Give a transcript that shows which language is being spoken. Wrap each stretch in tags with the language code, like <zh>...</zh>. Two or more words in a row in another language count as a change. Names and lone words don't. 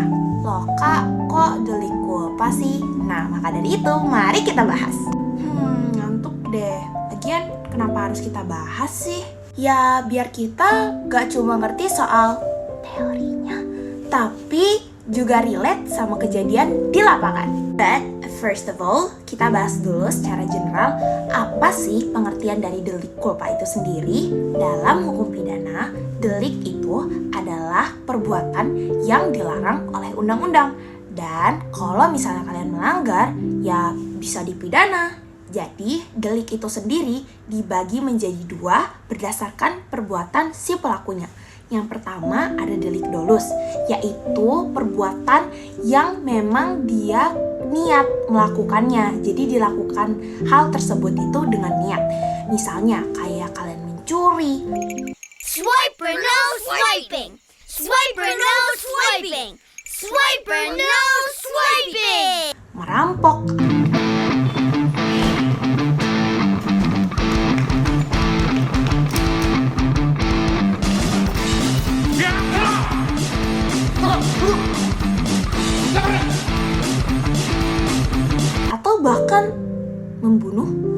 <id>Loh kak, kok delik culpa sih? Nah maka dari itu mari kita bahas. Ngantuk deh. Lagian kenapa harus kita bahas sih? Ya biar kita gak cuma ngerti soal teorinya, tapi juga relate sama kejadian di lapangan.</id> <en>But first of all,</en> <id>kita bahas dulu secara general apa sih pengertian dari delik culpa itu sendiri. Dalam hukum pidana, delik itu adalah perbuatan yang dilarang oleh undang-undang. Dan kalau misalnya kalian melanggar, ya bisa dipidana. Jadi, delik itu sendiri dibagi menjadi dua berdasarkan perbuatan si pelakunya. Yang pertama ada delik dolus, yaitu perbuatan yang memang dia niat melakukannya. Jadi dilakukan hal tersebut itu dengan niat. Misalnya kayak kalian mencuri,</id> <en>Swiper no swiping. Swiper no swiping. Swiper no swiping.</en> <id>merampok, atau bahkan membunuh.</id>